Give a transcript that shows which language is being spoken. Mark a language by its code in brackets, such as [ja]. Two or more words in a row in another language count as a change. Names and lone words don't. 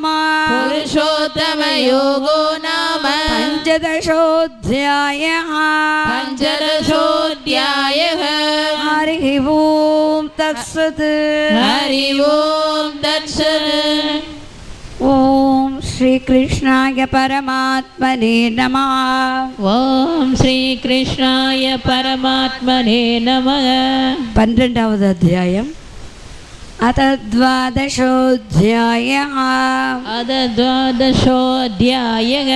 [sa] पुरुषोत्तमयोगो नाम पञ्चदशोऽध्यायः पञ्चदशोऽध्यायः हरिः ओं तत्सत् हरि ओं तत्सत् ॐ श्रीकृष्णाय परमात्मने नमः. ॐ श्रीकृष्णाय परमात्मने नमः. [te] 12వ అధ్యాయం. [sa] अत द्वादशोऽध्यायः. अद द्वादशोऽध्यायः.